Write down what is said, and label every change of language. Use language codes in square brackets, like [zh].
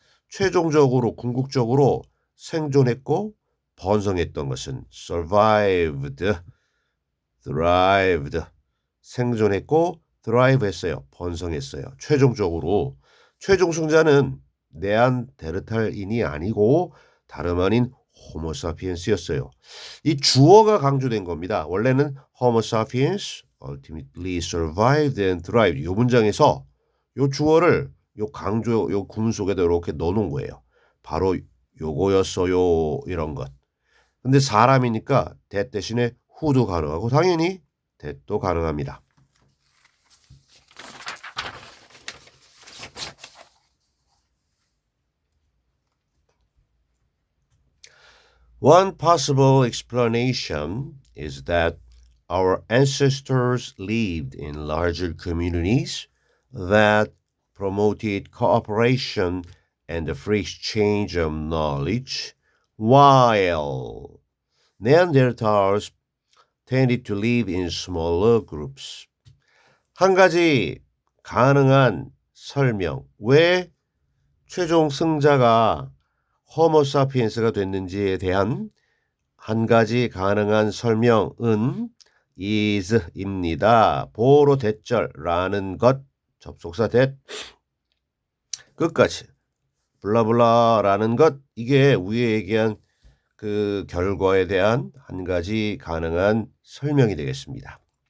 [ko] 최종적으로 궁극적으로 생존했고 번성했던 것은 [en] survived, thrived [ko] 생존했고 thrive 했어요. 번성했어요. 최종적으로 최종 승자는 네안데르탈인이 아니고 다름 아닌 호모사피엔스였어요. 이 주어가 강조된 겁니다. 원래는 [en] Homo sapiens ultimately survived and thrived. [ko] 이 문장에서 이 주어를 요 강조 요 구문 속에다 이렇게 넣어놓은 거예요. 바로 요거였어요. 이런 것. 근데 사람이니까 that 대신에 who도 가능하고 당연히 that도 가능합니다. [en] One possible explanation is that our ancestors lived in larger communities that promoted cooperation and the free exchange of knowledge, while Neanderthals tended to live in smaller groups. [ko] 한 가지 가능한 설명. 왜 최종 승자가 호모사피엔스가 됐는지에 대한 한 가지 가능한 설명은 is입니다. 보로 대절라는 것 접속사 that 끝까지 블라블라라는 것 이게 위에 얘기한 그 결과에 대한 한 가지 가능한 설명이 되겠습니다.